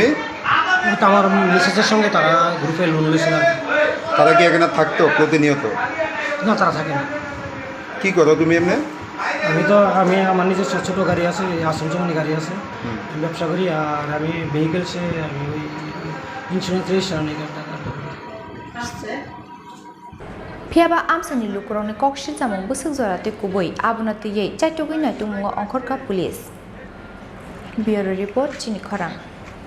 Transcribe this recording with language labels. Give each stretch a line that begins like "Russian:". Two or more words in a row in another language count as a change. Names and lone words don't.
Bangla: আমার মিসেসের সঙ্গে তারা গ্রুপে লোন নিয়েছিল তারা কি এখানে থাকতো প্রতিনিয়ত না তারা থাকে না কি করো তুমি এমনি আমি আমার নিজের ছোটো গাড়ি আছে আসামজমানি গাড়ি আছে ব্যবসা করি আর আমি ভেহিকেলসে আমি ওই
English: insurance registration
Kok Borok: Phiaba amsani lukurongni kokshil samung busuk jorate kubui abuna tiye chaitogui naitung mungo ongkhorka
English: police Bureau report
Kok Borok: chini khorang